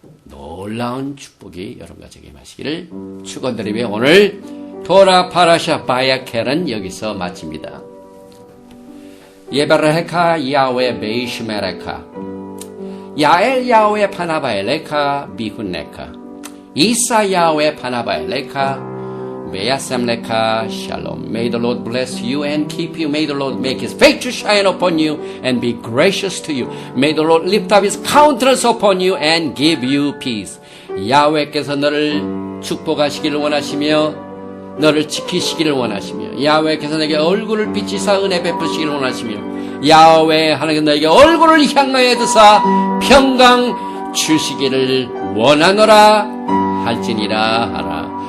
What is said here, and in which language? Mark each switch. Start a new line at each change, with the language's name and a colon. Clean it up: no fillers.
Korean: 놀라운 축복이 여러분과 저에게 임하시기를 축원드리며 오늘 토라 파라샤 바야켈은 여기서 마칩니다. 예베레카 야외 베이시메레카 야엘 야외 파나바엘레카 비훈레카 이사 야외 파나바엘레카 메야셈레카 샬롬.
English: May the Lord bless you and keep you. May the Lord make His face to shine upon you and be gracious to you. May the Lord lift up His countenance upon you and give you peace.
Korean: 야훼께서 너를 축복하시기를 원하시며 너를 지키시기를 원하시며 야훼께서 너에게 얼굴을 비치사 은혜 베푸시기를 원하시며 야훼 하나님께서 너에게 얼굴을 향하여 드사 평강 주시기를 원하노라 할지니라 하라.